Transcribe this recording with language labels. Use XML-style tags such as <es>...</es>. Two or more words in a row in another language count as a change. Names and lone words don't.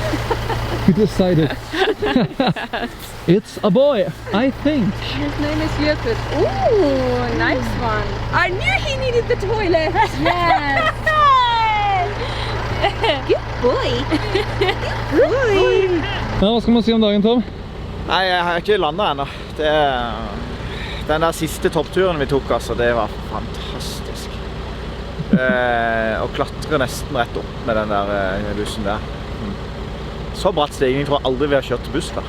<en>We decided. It's a boy, I think. His name is Jökull. Ooh, nice one. I knew he needed the toilet. Yes. Good boy. Good boy.</en> <no>Ja, hva skal man si om dagen, Tom? Nei, jeg har ikke landet ennå. Den der siste toppturen vi tok, altså, det var fantastisk. Å klatre nesten rett opp med den der bussen der. Så bratt stigning tror jeg aldri vi har kjørt buss da.</no>